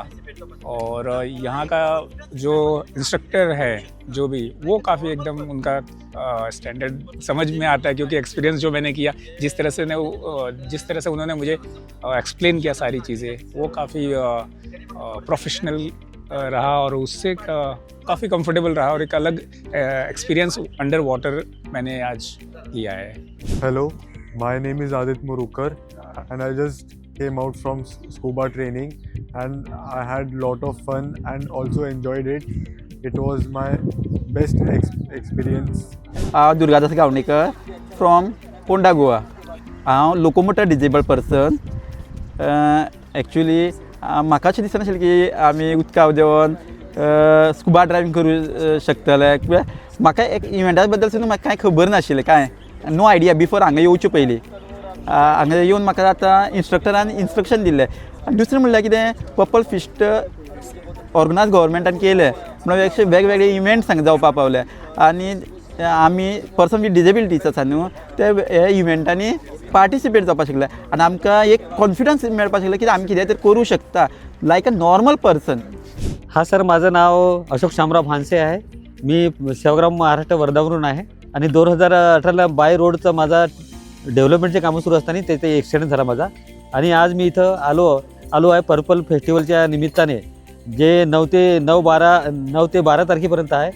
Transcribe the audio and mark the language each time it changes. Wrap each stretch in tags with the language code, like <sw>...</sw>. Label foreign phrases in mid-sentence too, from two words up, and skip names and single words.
<hi>और यहाँ का जो इंस्ट्रक्टर है जो भी, वो काफ़ी एकदम उनका स्टैंडर्ड समझ में आता है, क्योंकि एक्सपीरियंस जो मैंने किया, जिस तरह से उन्होंने मुझे एक्सप्लेन किया सारी चीज़ें, वो काफ़ी प्रोफेशनल रहा और उससे काफ़ी कंफर्टेबल रहा और एक अलग एक्सपीरियंस</hi> <en>under water</en> <hi>मैंने आज लिया है।</hi> <en>Hello, my name is Adit Murukar and I just came out from scuba training and I had lot of fun and also enjoyed it. It was my best experience.</en> <kok>दुर्गादास गावणेकर फ्रॉम पोंडा गोवा. हांव</kok> <en>locomotor disabled person.</en> <kok>एक्चुअली म्हाका अशें दिसनाशिल्लें की आमी उदकाक देंवन</kok> <en>scuba driving</en> <kok>करूं शकतले. म्हाका एक इव्हेंटा बद्दल सुद्दां म्हाका कांय खबर नाशिल्लें, कांय</kok> <en>no idea before</en> <kok>हांगा येवचे पयलीं. हांगा येवन म्हाका आतां इंस्ट्रक्टरान इंस्ट्रक्शन दिल्लें. आनी दुसरें म्हणल्यार कितें, पर्पल फिस्ट ऑर्गनायज गव्हर्मेंटान केलें म्हणून वेगवेगळे इव्हेंट्स हांगा जावपाक पावले. आनी आमी</kok> <en>person with disabilities</en> <kok>आसा न्हू, ते हे इव्हेंटांनी पार्टिसिपेट जावपाक शिकले. आनी आमकां एक कॉन्फिडन्स मेळपाक शिकले की आमी कितें तरी करूं शकता</kok> <en>like a normal person.</en> <mr>हा सर, माझं नाव अशोक शामराव भानसे आहे. मी सेवाग्राम महाराष्ट्र वर्धावरून आहे आणि 2018ला</mr> <en>by road</en> <mr>माझा डेव्हलपमेंटचे कामं सुरू असताना ते ॲक्सिडेंट झाला माझा. आणि आज मी इथं आलो आहे पर्पल फेस्टिवलच्या निमित्ताने, जे 9 ते 12 तारखेपर्यंत आहे.</mr>